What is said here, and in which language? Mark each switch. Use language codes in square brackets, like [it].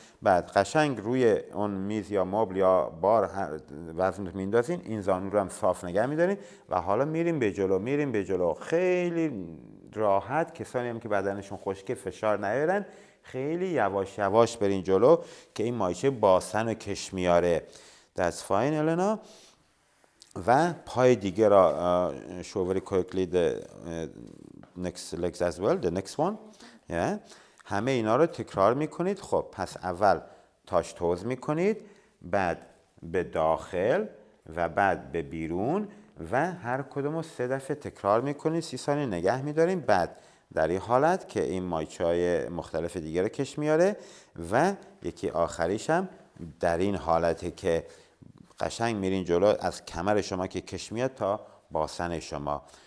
[fa] بعد قشنگ روی اون میز یا مبل یا بار وزنتون میندازین، این زانو رو هم صاف نگه میدارین و حالا میریم به جلو خیلی راحت. کسانی هم که بدنشون خشکه فشار نیارن، خیلی یواش برین جلو که این مایچه باسن و کش میاره. [en] That's fine Elena. [fa] و پای دیگه را [en] show very quickly the next legs as well, the next one. [fa] همه اینا رو تکرار میکنید. خب پس اول تاش توز میکنید، بعد به داخل و بعد به بیرون و هر کدوم رو 3 دفعه تکرار میکنید. 30 ثانیه نگه میداریم. بعد در این حالت که این مایچه های مختلف دیگه رو کش میاره و یکی آخریش هم در این حالته که قشنگ میرین جلو از کمر شما که کش میاد تا باسن شما.